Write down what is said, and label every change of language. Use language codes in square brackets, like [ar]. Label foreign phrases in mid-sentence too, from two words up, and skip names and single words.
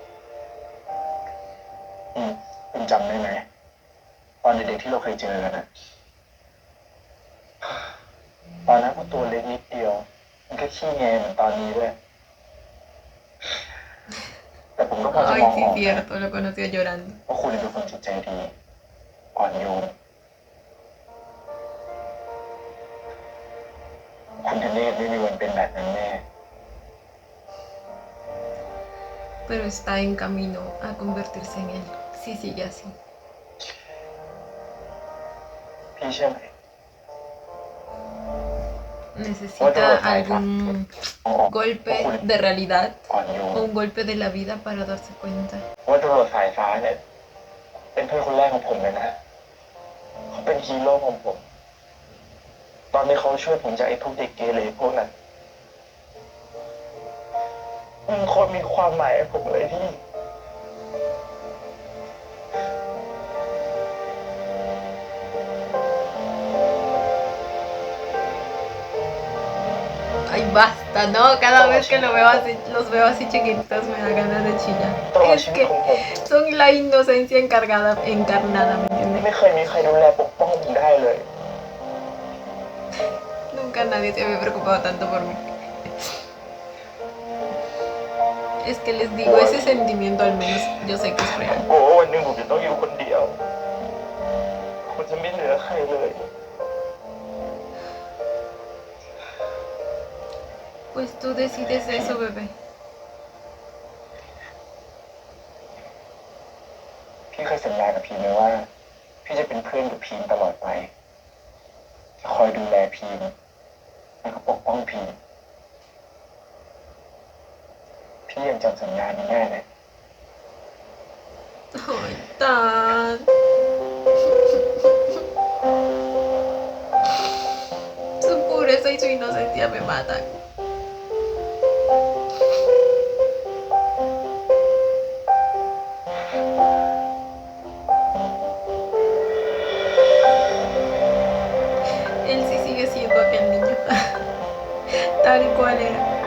[th] คุณจำได้ไหมตอนเด็กๆที่เราเคยเจอกันนะตอนนั้นก็ตัวเล็กนิดเดียว มันก็ขี้แงเหมือนตอนนี้ด้วย แต่ผมก็พอจะม [es] Ay, [th] องอ [es] sí, [th] อก [es] cierto, lo conoció llorando. [th] ว่าคุณเป็นคนจิตใจดี อ่อนโยน คุณธเนศไม่มีวันเป็นแบบนั้นแน่ [es] pero está en camino a convertirse en él, si sigue así. [th] พี่เชื่อไหม [es] Necesita algún golpe de realidad [th] อ่อนโย [es] o [th] น [es] un golpe de la vida para darse cuenta. [th] ว่าตำรวจสายฟ้าเนี่ยเป็นเพื่อนคนแรกของผมเลยนะเขาเป็นฮีโร่ของผม ตอนนี้เขาช่วยผมจากไอ้พวกเด็กเกเรพวกนั้นมันโคตรมีความหมายกับผมเลยพี่ [es] Ay, basta, ¿no? Cada vez que los veo así chiquitos me da ganas de chillar. [th] ตลอด [es] Es [th] ชีวิต [es] que [th] ของผม [es] son la inocencia encarnada, ¿me [th] ไม่ [es] entiendes? [th] เคยมีใครดูแลปกป้องผมได้เลย [es] Nunca nadie se había preocupado tanto por mí. Es que les digo, ese sentimiento al menos yo sé que es real. [th] โอ้วันหนึ่งผมจะต้องอยู่คนเดียวผมจะไม่เหลือใครเลย [es] Pues tú decides eso, bebé. [th] พี่เคยสัญญากับพีมไหมว่า พี่จะเป็นเพื่อนกับพีมตลอดไปจะคอยดูแลพีมแล้วก็ปกป้องพีมพี่ยังจำสัญญานี้แน่เลย [es] Ay, tan. Su pureza y su inocencia me matan. Él sí sigue siendo aquel niño, tal cual era.